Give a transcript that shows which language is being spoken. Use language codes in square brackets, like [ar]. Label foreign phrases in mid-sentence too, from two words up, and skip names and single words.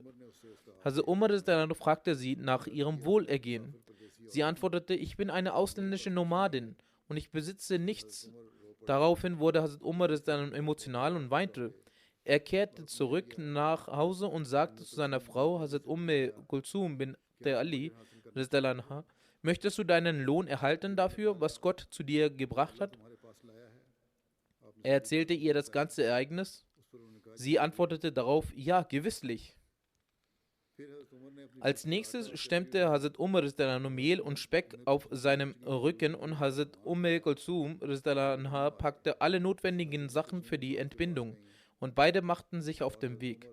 [de] Hazrat Umar radhiyallahu fragte sie nach ihrem Wohlergehen. Sie antwortete: Ich bin eine ausländische Nomadin und ich besitze nichts. Daraufhin wurde Hazrat Umar radhiyallahu emotional und weinte. Er kehrte zurück nach Hause und sagte zu seiner Frau, Hazrat Kulthum bin Ali [ar] رضي الله عنها: [de] Möchtest du deinen Lohn erhalten dafür, was Gott zu dir gebracht hat? Er erzählte ihr das ganze Ereignis. Sie antwortete darauf: Ja, gewisslich. Als nächstes stemmte Hazrat Umar Mehl und Speck auf seinem Rücken und Hazrat Kulthum packte alle notwendigen Sachen für die Entbindung und beide machten sich auf den Weg.